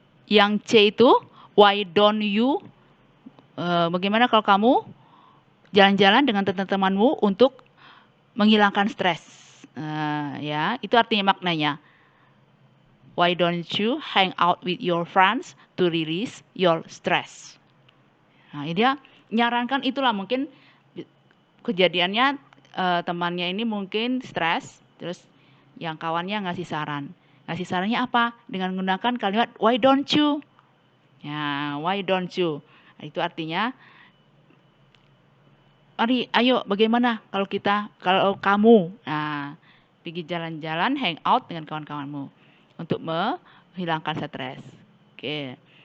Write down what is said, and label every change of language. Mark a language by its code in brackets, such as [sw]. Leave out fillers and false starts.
[id] Yang C itu [en] why don't you, [id] bagaimana kalau kamu jalan-jalan dengan teman-temanmu untuk menghilangkan stres. Ya, itu artinya maknanya. [en] Why don't you hang out with your friends to release your stress? [id] Nah, dia nyarankan itulah mungkin kejadiannya temannya ini mungkin stres, terus yang kawannya ngasih saran. Ngasih sarannya apa? Dengan menggunakan kalimat [en] why don't you? [id] Ya, why don't you? Nah, itu artinya, mari, ayo, bagaimana kalau kamu, nah, pergi jalan-jalan, hang out dengan kawan-kawanmu untuk menghilangkan stres. Oke.